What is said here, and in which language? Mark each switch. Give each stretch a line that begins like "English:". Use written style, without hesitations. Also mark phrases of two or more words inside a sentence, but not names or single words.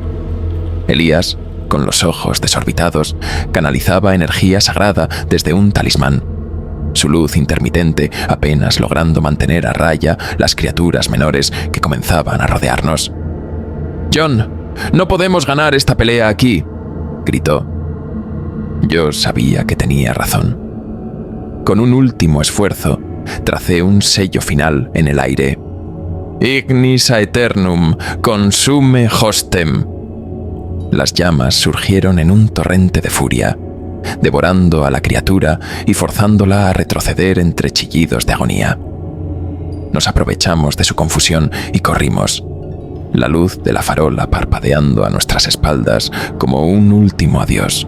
Spanish: Elías, con los ojos desorbitados, canalizaba energía sagrada desde un talismán, su luz intermitente apenas logrando mantener a raya las criaturas menores que comenzaban a rodearnos. «John, no podemos ganar esta pelea aquí», gritó. Yo sabía que tenía razón. Con un último esfuerzo, tracé un sello final en el aire.
Latin: «Ignis aeternum consume hostem».
Spanish: Las llamas surgieron en un torrente de furia, devorando a la criatura y forzándola a retroceder entre chillidos de agonía. Nos aprovechamos de su confusión y corrimos, la luz de la farola parpadeando a nuestras espaldas como un último adiós.